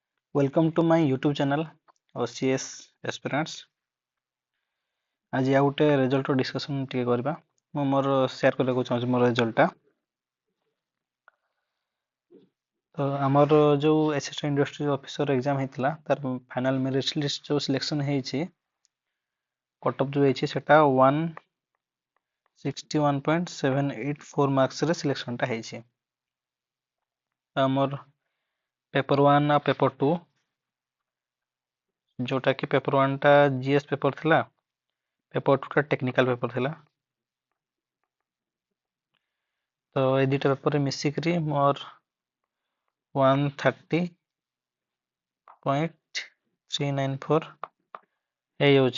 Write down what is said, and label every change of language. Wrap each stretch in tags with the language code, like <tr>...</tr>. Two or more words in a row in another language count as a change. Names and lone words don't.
<en>Welcome to my YouTube channel OCS Aspirants।</en> <or>ଆଜି ଆଉ ଗୋଟେ</or> <en>result discussion</en> <or>ଟିକେ କରିବା। ମୁଁ ମୋର ସେୟାର କରିବାକୁ ଚାହୁଁଛି ମୋର ରେଜଲ୍ଟଟା। ତ ଆମର ଯେଉଁ</or> <en>assistant industry officer exam</en> <or>ହେଇଥିଲା ତାର</or> <en>final merit list</en> <or>ଯେଉଁ ସିଲେକ୍ସନ୍ ହେଇଛି,</or> <en>cut off</en> <or>ଯେଉଁ ହେଇଛି ସେଟା 161.784 ମାର୍କସରେ ସିଲେକ୍ସନ୍ଟା ହେଇଛି। ଆମର ପେପର 1 ଆଉ ପେପର 2, ଯୋଉଟା କି ପେପର 1 ଟା</or> <en>GS paper</en> <or>ଥିଲା, ପେପର 2 ଟା</or> <en>technical paper</en> <or>थिला। ତ ଏ ଦୁଟା ପେପର ମିଶିକରି ମୋର 130.394 ଏ ହଉଛି।</or>